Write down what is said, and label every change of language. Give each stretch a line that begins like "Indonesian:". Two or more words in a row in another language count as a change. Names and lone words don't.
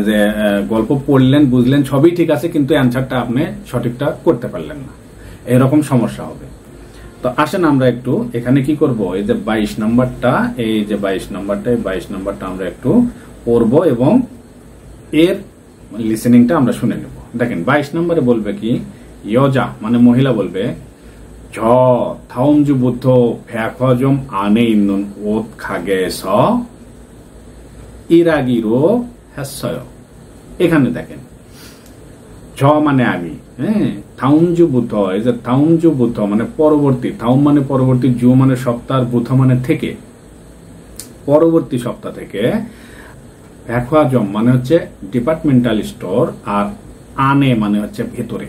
Bangla: যে গল্প পড়লেন বুঝলেন সবই ঠিক আছে কিন্তু অ্যানসারটা আপনি সঠিকটা করতে পারলেন না এরকম সমস্যা হবে তো আসেন আমরা একটু এখানে কি করব এই যে 22 নাম্বারটা এই যে 22 নাম্বারটা আমরা একটু পড়ব এবং এর লিসেনিংটা আমরা শুনে নেব দেখেন 22 নম্বরে বলবে কি 여자 মানে মহিলা বলবে
Korean: 저 다음 주부터 백화점 안에 있는 옷 가게에서 일하기로 했어요
Bangla: এখানে দেখেন 저 মানে আমি হ্যাঁ,
Korean: 다음 주부터,
Bangla: এই যে
Korean: 다음 주부터
Bangla: মানে পরবর্তী, থাউম মানে পরবর্তী, জু মানে সপ্তাহ, বুথ মানে থেকে, পরবর্তী সপ্তাহ থেকে। ভ্যাকুয়াজম মানে হচ্ছে ডিপার্টমেন্টাল স্টোর, আর আনে মানে হচ্ছে ভেতরে।